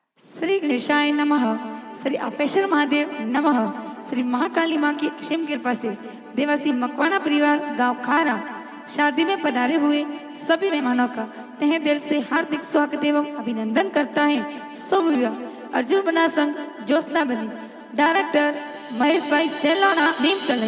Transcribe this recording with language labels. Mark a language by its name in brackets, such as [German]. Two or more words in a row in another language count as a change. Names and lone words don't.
[Sanskrit] श्री गणेशाय नमः। श्री आपेश्वर महादेव नमः। [Hindi] श्री महाकाली माँ की असीम कृपा से देवासी मकवाना परिवार गांव खारा शादी में पधारे हुए सभी मेहमानों का तहे दिल से हार्दिक स्वागत एवं अभिनंदन करता है। शुभ विवाह अर्जुन बना संघ ज्योत्सना बनी, डायरेक्टर महेश भाई सेलोना नीम तलई,